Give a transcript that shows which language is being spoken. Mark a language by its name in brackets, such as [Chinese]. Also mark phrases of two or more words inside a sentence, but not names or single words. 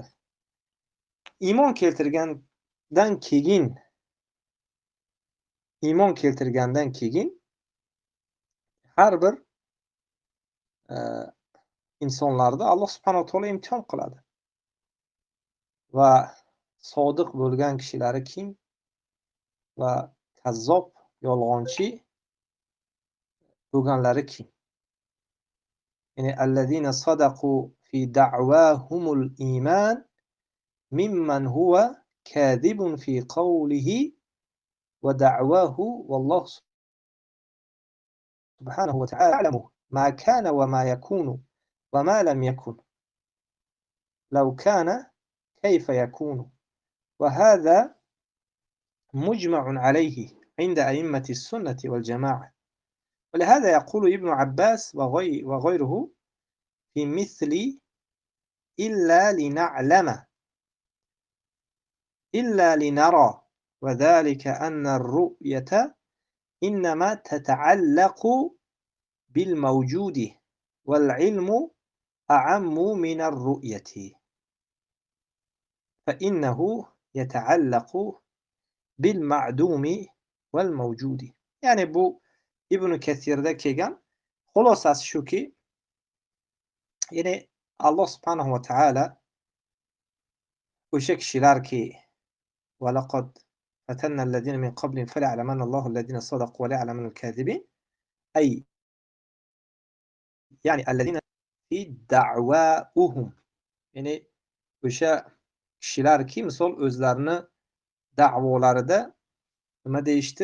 [Uzbek] Iymon keltirgandan keyin har bir insonlarni Alloh subhanahu va taolo imtihon qiladi. Va sodiq bo'lgan kishilari kim va kazzob, yolg'onchi bo'lganlari kim? [Arabic] يعني الذين صدقوا في دعواهم الإيمان ممن هو كاذب في قوله ودعواه والله سبحانه وتعالى يعلم ما كان وما يكون وما لم يكن لو كان كيف يكون وهذا مجمع عليه عند أئمة السنة والجماعة. ولهذا يقول ابن عباس وغيره في مثل إلا لنعلم إلا لنرى وذلك أن الرؤية إنما تتعلق بالموجود والعلم أعم من الرؤية فإنه يتعلق بالمعدوم والموجود. [Uzbek] يعني bu Ibn Kathirda kelgan xulosasi shuki, ya'ni Alloh subhanahu va taolo o'sha kishilarki [Arabic] ولقد فتنا الذين من قبلهم فليعلمن الله الذين صدقوا وليعلمن الكاذبين [Uzbek] ay ya'ni [Arabic] الذين في دعواهم, [Uzbek] ya'ni o'sha kishilarki misol o'zlarini da'volarida nima deyishdi?